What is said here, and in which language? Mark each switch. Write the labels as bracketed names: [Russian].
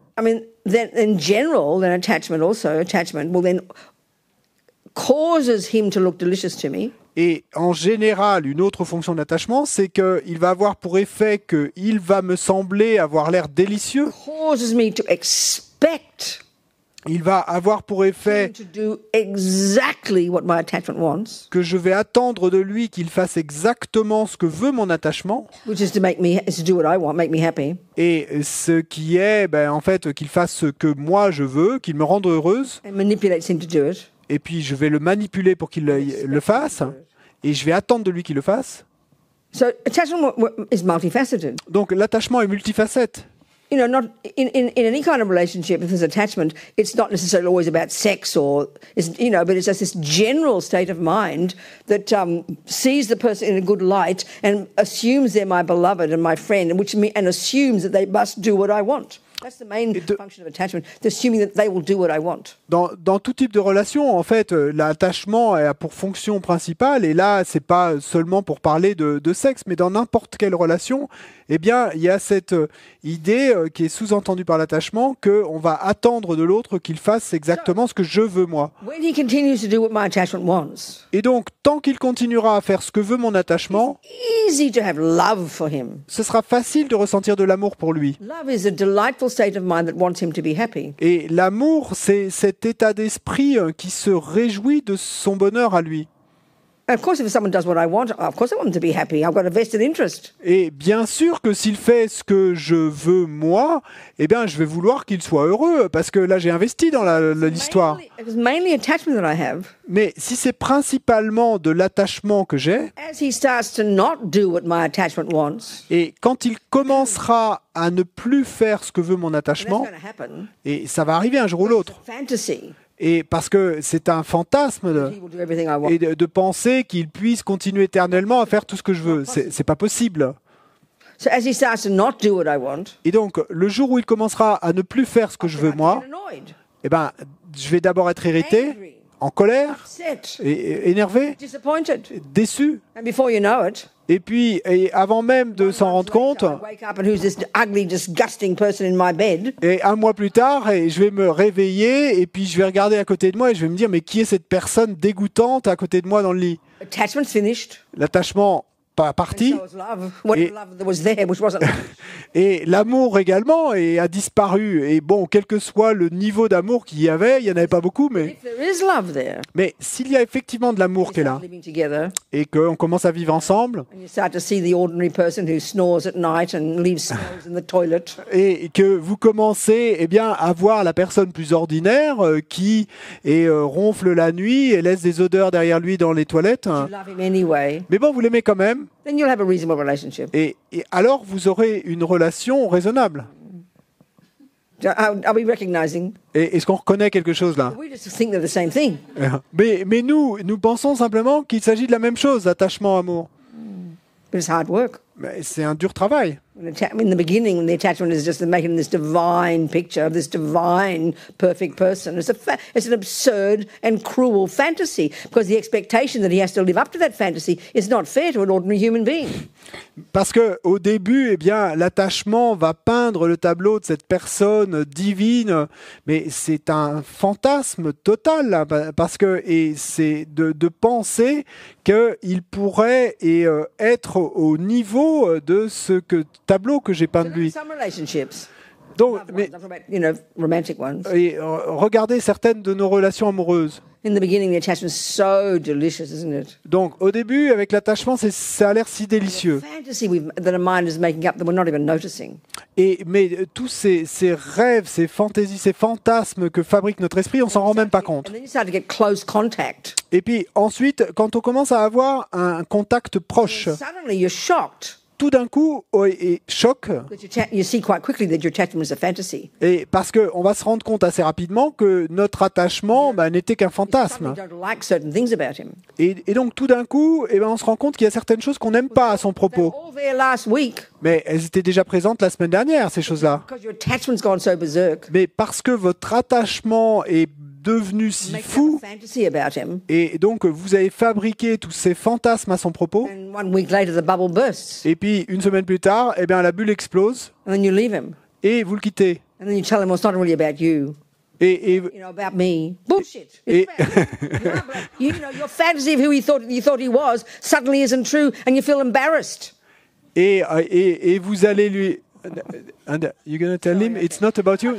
[English] I mean, then in general, then attachment will then causes him to look delicious to me. [French] Et en général, une autre fonction d'attachement, c'est qu'il va avoir pour effet qu'il va me sembler avoir l'air délicieux. [English] Causes me to expect. [French] Il va avoir pour effet [English] to do exactly what my attachment wants. [French] Que je vais attendre de lui qu'il fasse exactement ce que veut mon attachement. [English] Which is to do what I want, make me happy. [French] Et ce qui est, en fait, qu'il fasse ce que moi je veux, qu'il me rende heureuse. [English] And manipulates him to do it. [French] Et puis je vais le manipuler pour qu'il le fasse, et je vais attendre de lui qu'il le fasse. [English] So attachment is multifaceted. [French] Donc l'attachement est multifacette. [English] Not in any kind of relationship, if there's attachment, it's not necessarily always about sex or, but it's just this general state of mind that sees the person in a good light and assumes they're my beloved and my friend, and assumes that they must do what I want. That's the main function of attachment, assuming that they will do what I want. [French] Dans tout type de relation, en fait, l'attachement a pour fonction principale, et là, c'est pas seulement pour parler de sexe, mais dans n'importe quelle relation, eh bien, il y a cette idée qui est sous-entendue par l'attachement qu'on va attendre de l'autre qu'il fasse exactement ce que je veux moi. [English] When he continues to do what my attachment wants, [French] Et donc, tant qu'il continuera à faire ce que veut mon attachement, [English] easy to have love for him. [French] ce sera facile de ressentir de l'amour pour lui. [English] Love is a delightful state of mind that wants him to be happy. [French] Et l'amour, c'est cet état d'esprit qui se réjouit de son bonheur à lui. [English] And of course, if someone does what I want, of course I want him to be happy. I've got a vested interest. [French] Et bien sûr que s'il fait ce que je veux moi, eh bien je vais vouloir qu'il soit heureux, parce que là j'ai investi dans l'histoire. [English] It's mainly attachment that I have. [French] Mais si c'est principalement de l'attachement que j'ai, [English] As he starts to not do what my attachment wants, [French] et quand il commencera à ne plus faire ce que veut mon [English] and that's [French] attachement, [English] going to happen, [French] et ça va arriver un jour ou l'autre, [English] fantasy, [French] et parce que c'est un fantasme [English] he will do everything I want. [French] et de penser qu'il puisse continuer éternellement à faire tout ce que je veux, c'est pas possible. [English] So as he starts to not do what I want, [French] Et donc le jour où il commencera à ne plus faire ce que je veux moi, [English] get annoyed, [French] eh ben je vais d'abord être irrité, [English] angry, [French] en colère, [English] upset, [French] et énervé, [English] disappointed. [French] déçu. [English] And before you know it, [French] Et puis, avant même de s'en rendre compte, [English] I wake up and who's this ugly, disgusting person in my bed? [French] et un mois plus tard, et je vais me réveiller, et puis je vais regarder à côté de moi, et je vais me dire, mais qui est cette personne dégoûtante à côté de moi dans le lit? [English] Attachment's finished. [French] L'attachement pas parti, [English] So is love. What [French] Et- [English] love that was there, which wasn't. [French] et l'amour également a disparu. Et bon, quel que soit le niveau d'amour qu'il y avait, il n'y en avait pas beaucoup, [English] If there is love there, [French] mais s'il y a effectivement de l'amour qui est là, [English] living together, [French] et qu'on commence à vivre ensemble, [English] and you start to see the ordinary person who snores at night and leaves smells in the toilet, [French] et que vous commencez eh bien, à voir la personne plus ordinaire qui ronfle la nuit et laisse des odeurs derrière lui dans les toilettes, [English] you love him anyway, [French] mais bon, vous l'aimez quand même, [English] then you'll have a reasonable relationship. [French] et alors vous aurez une relation raisonnable. [English] Are we recognizing? [French] Et est-ce qu'on reconnaît quelque chose là? [English] We just think they're the same thing. [French] Mais nous pensons simplement qu'il s'agit de la même chose, attachement, amour. [English] But it's hard work. [French] Mais c'est un dur travail. [English] In the beginning, when the attachment is just making this divine picture of this divine, perfect person, it's an absurd and cruel fantasy because the expectation that he has to live up to that fantasy is not fair to an ordinary human being. [French] Parce que au début, eh bien, l'attachement va peindre le tableau de cette personne divine, mais c'est un fantasme total, là, parce que c'est de penser qu'il pourrait être au niveau de ce tableau que j'ai peint de lui. [English] Some relationships, [French] Donc, [English] loved [French] mais [English] ones, I'm talking about, romantic ones. [French] regardez certaines de nos relations amoureuses. [English] In the beginning, the attachment's so delicious, isn't it? [French] Donc, au début, avec l'attachement, ça a l'air si délicieux. [English] Fantasy that a mind is making up that we're not even noticing. [French] Mais tous ces rêves, ces fantaisies, ces fantasmes que fabrique notre esprit, on s'en rend même pas compte. [English] And then you start to get close contact. [French] Et puis ensuite, quand on commence à avoir un contact proche, [English] Suddenly, you're shocked. [French] tout d'un coup, et choc, [English] That you see quite quickly that your attachment is a fantasy. [French] et parce qu'on va se rendre compte assez rapidement que notre attachement n'était qu'un [English] You [French] fantasme. [English] suddenly don't like certain things about him. [French] Et donc tout d'un coup, on se rend compte qu'il y a certaines choses qu'on n'aime pas à son [English] They were [French] propos. [English] all there last week [French] Mais elles étaient déjà présentes la semaine dernière, ces choses-là. [English] because your attachment's gone so berserk. [French] Mais parce que votre attachement est devenu si [English] Make up [French] fou, [English] a fantasy about him, [French] et donc vous avez fabriqué tous ces fantasmes à son propos, [English] and 1 week later the bubble bursts, [French] et puis une semaine plus tard, la bulle explose, [English] and then you leave him, [French] et vous le quittez. [English] and then you tell him, well, it's not really about you, [French] Et [English] about me. Bullshit. [French] Et- [English] You know, your fantasy of who you thought he was suddenly isn't true, and you feel embarrassed. [French] et vous allez lui... [English] And you're going to tell him it's not about you?